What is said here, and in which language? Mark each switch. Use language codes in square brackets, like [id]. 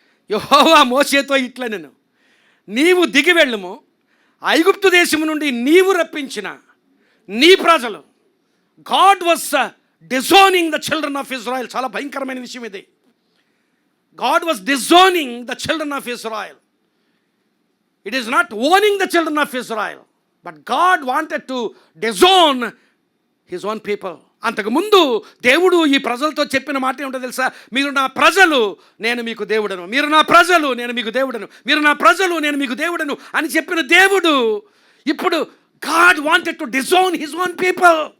[te] యెహోవా మోషేతో ఇట్లా నేను నీవు దిగి వెళ్ళుము, ఐగుప్తు దేశము నుండి నీవు రప్పించిన నీ ప్రజలు. [en] God was disowning the children of Israel. [te] చాలా భయంకరమైన విషయం ఇది. [en] God was disowning the children of Israel. It is not owning the children of Israel, but God wanted to disown his own people. [te] అంతకుముందు దేవుడు ఈ ప్రజలతో చెప్పిన మాట ఏమిటో తెలుసా? మీరు నా ప్రజలు, నేను మీకు దేవుడను, మీరు నా ప్రజలు, నేను మీకు దేవుడను, మీరు నా ప్రజలు, నేను మీకు దేవుడను అని చెప్పిన దేవుడు ఇప్పుడు [en] God wanted to disown his own people.